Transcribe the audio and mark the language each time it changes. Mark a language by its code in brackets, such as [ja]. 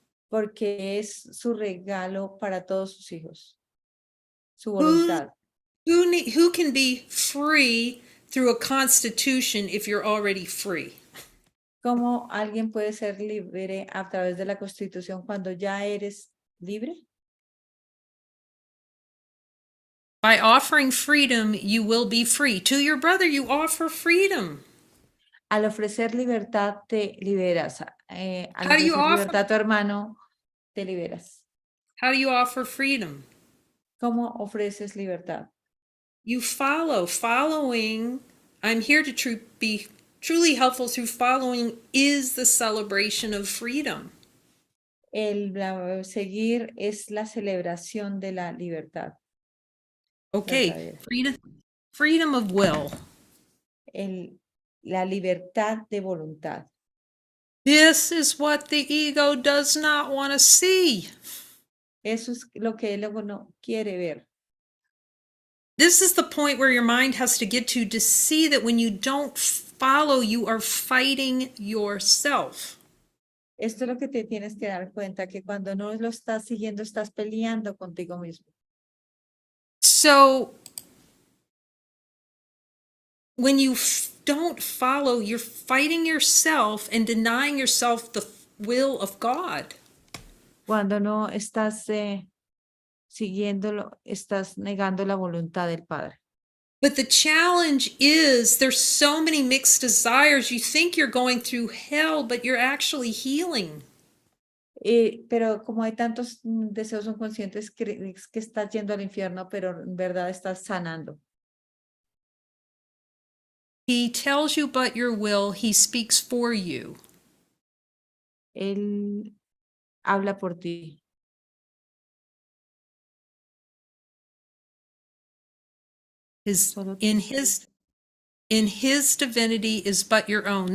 [es] Porque es su regalo para todos sus hijos. Su voluntad. [en] Who can be free through a constitution if you're already free? [es] ¿Cómo alguien puede ser libre a través de la Constitución cuando ya eres libre? [en] By offering freedom, you will be free. To your brother, you offer freedom. [es] Al ofrecer libertad, te liberas. Al [en] How do you [es] ofrecer [en] offer? [es] libertad a tu hermano, te liberas. [en] How do you offer freedom? [es] ¿Cómo ofreces libertad? [en] You follow. Following, I'm here to be truly helpful through following is the celebration of freedom. [es] Seguir es la celebración de la libertad. [en] Okay, freedom of will. [es] La libertad de voluntad. [en] This is what the ego does not want to see. [es] Eso es lo que el ego no quiere ver. [en] This is the point where your mind has to get to see that when you don't follow, you are fighting yourself. [es] Esto es lo que te tienes que dar cuenta, que cuando no lo estás siguiendo, estás peleando contigo mismo. [en] So, when you don't follow, you're fighting yourself and denying yourself the will of God. [es] Cuando no estás siguiéndolo, estás negando la voluntad del Padre. [en] But the challenge is there's so many mixed desires. You think you're going through hell, but you're actually healing. [es] Pero como hay tantos deseos inconscientes, crees que estás yendo al infierno, pero en verdad estás sanando. [en] He tells you but your will, he speaks for you. [es] Él habla por ti. [en] In his divinity is but your own.